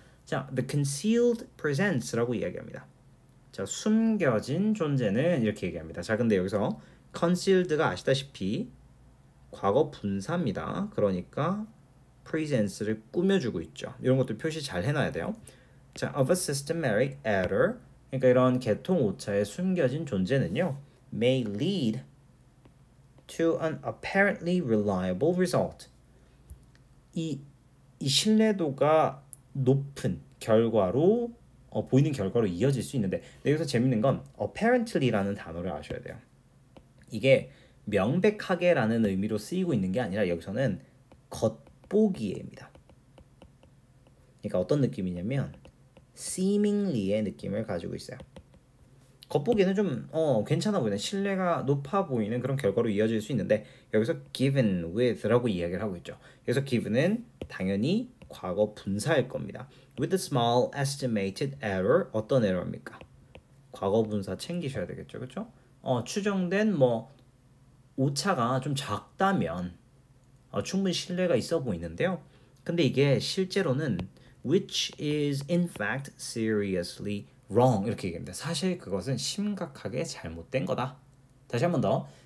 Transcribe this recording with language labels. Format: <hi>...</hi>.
<ko>자,</ko> <en>the concealed presents</en> <ko>라고 이야기합니다. 자, 숨겨진 존재는 이렇게 얘기합니다. 자, 근데 여기서 concealed가 아시다시피 과거 분사입니다. 그러니까 presents를 꾸며주고 있죠. 이런 것도 표시 잘 해놔야 돼요.</ko> <en>자, of a systematic error,</en> <ko>그러니까 이런 계통 오차의 숨겨진 존재는요,</ko> <en>may lead to an apparently reliable result.</en> <ko>이 신뢰도가 높은 결과로 보이는 결과로 이어질 수 있는데, 여기서 재밌는 건 apparently라는 단어를 아셔야 돼요. 이게 명백하게라는 의미로 쓰이고 있는 게 아니라 여기서는 겉보기에입니다. 그러니까 어떤 느낌이냐면 seemingly의 느낌을 가지고 있어요. 겉보기에는 좀 괜찮아 보이는, 신뢰가 높아 보이는 그런 결과로 이어질 수 있는데 여기서 given with라고 이야기를 하고 있죠. 그래서 given은 당연히 과거 분사일 겁니다.</ko> <en>with a small estimated error,</en> <ko>어떤 에러입니까? 과거 분사 챙기셔야 되겠죠, 그렇죠? 추정된 뭐 오차가 좀 작다면 충분히 신뢰가 있어 보이는데요. 근데 이게 실제로는</ko> <en>which is in fact seriously wrong</en> <ko>이렇게 얘기합니다. 사실 그것은 심각하게 잘못된 거다. 다시 한 번 더.</ko>